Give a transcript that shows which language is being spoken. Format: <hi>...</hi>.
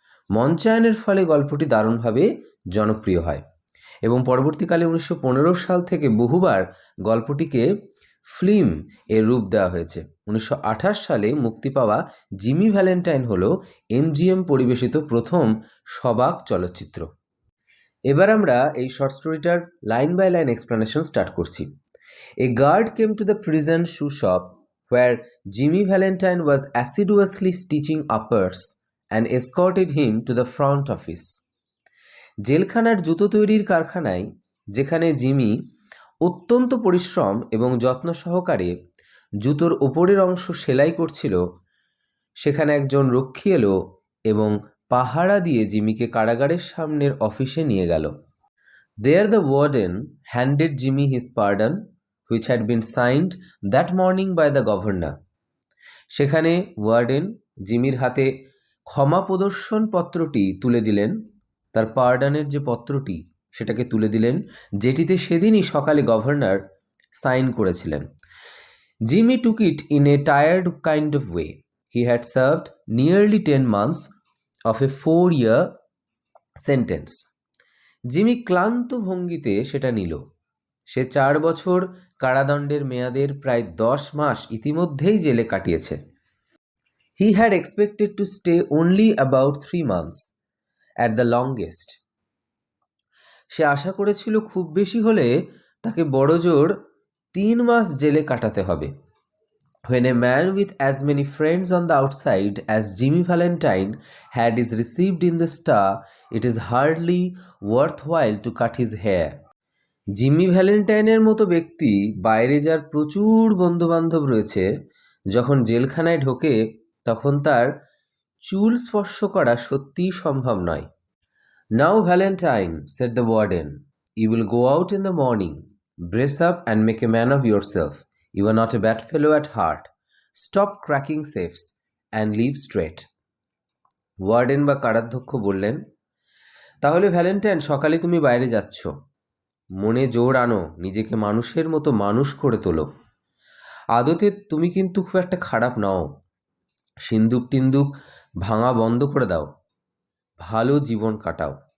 <bn>মঞ্চায়নের ফলে গল্পটি দারুণভাবে জনপ্রিয় হয় এবং পরবর্তীকালে 1915 সাল থেকে বহুবার গল্পটিকে ফিল্ম এর রূপ দেওয়া হয়েছে। 1928 সালে মুক্তি পাওয়া জিমি ভ্যালেন্টাইন হলো MGM পরিবেশিত প্রথম সবাক চলচ্চিত্র। এবার আমরা এই short স্টোরিটার line by line explanation start করছি।</bn> <en>A guard came to the prison shoe shop where Jimmy Valentine was assiduously stitching uppers and escorted him to the front office.</en> <bn>জেলখানার জুতো তৈরির কারখানায়, যেখানে জিমি অত্যন্ত পরিশ্রম এবং যত্ন সহকারে জুতোর ওপরের অংশ সেলাই করছিল, সেখানে একজন রক্ষী এলো এবং পাহারা দিয়ে জিমিকে কারাগারের সামনের অফিসে নিয়ে গেল।</bn> <en>There the warden handed Jimmy his pardon, which had been signed that morning by the governor.</en> <bn>সেখানে ওয়ার্ডেন জিমির হাতে ক্ষমা প্রদর্শন পত্রটি তুলে দিলেন, তার পার্ডানের যে পত্রটি সেটাকে তুলে দিলেন, যেটিতে সেদিনই সকালে গভর্নর সাইন করেছিলেন।</bn> <en>Jimmy took it in a tired kind of way. He had served nearly 10 months of a 4-year sentence.</en> <bn>Jimmy ক্লান্ত ভঙ্গিতে সেটা নিল। সে 4 বছর কারাদণ্ডের মেয়াদের প্রায় 10 মাস ইতিমধ্যেই জেলে কাটিয়েছে।</bn> <en>He had expected to stay only about 3 months at the longest.</en> <bn>সে আশা করেছিল খুব বেশি হলে তাকে বড়জোর 3 মাস জেলে কাটাতে হবে।</bn> <en>When a man with as many friends on the outside as Jimmy Valentine had is received in the Star, it is hardly worthwhile to cut his hair.</en> <bn>Jimmy ভ্যালেন্টাইনের মতো ব্যক্তি বাইরে যার প্রচুর বন্ধুবান্ধব রয়েছে, যখন জেলখানায় ঢোকে তখন তার চুল স্পর্শ করা সত্যিই সম্ভব নয়।</bn> <en>Now Valentine, said the warden, you will go out in the morning. Brace up and make a man of yourself. You are not a bad fellow at heart. Stop cracking safes and leave straight.</en> <bn>Warden বা কারাধ্যক্ষ বললেন, তাহলে Valentine সকালে তুমি বাইরে যাচ্ছ, মনে জোর আনো, নিজেকে মানুষের মতো মানুষ করে তোলো। আদতে তুমি কিন্তু খুব একটা খারাপ নাও। সিন্দুক টিন্দুক ভাঙা বন্ধ করে দাও, ভালো জীবন কাটাও।</bn>